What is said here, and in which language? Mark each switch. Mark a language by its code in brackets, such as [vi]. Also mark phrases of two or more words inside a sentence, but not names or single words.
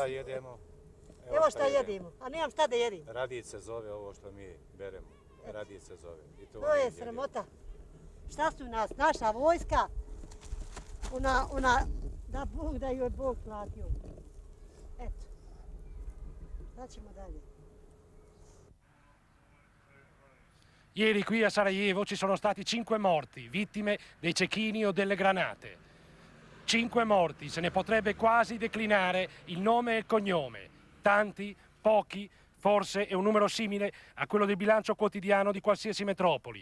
[bs] Evo šta jedemo, a nemam šta da jedim. Radić se zove ovo što mi beremo. Radić se zove. To je sramota. Šta su nas? Naša vojska, ona, da Bog da joj Bog platio. Eto. Šta ćemo dalje? [it] Ieri qui a Sarajevo ci sono stati 5 morti, vittime dei cecchini o delle granate. 5 morti, se ne potrebbe quasi declinare il nome e il cognome. Tanti, pochi, forse è un numero simile a quello del bilancio quotidiano di qualsiasi metropoli.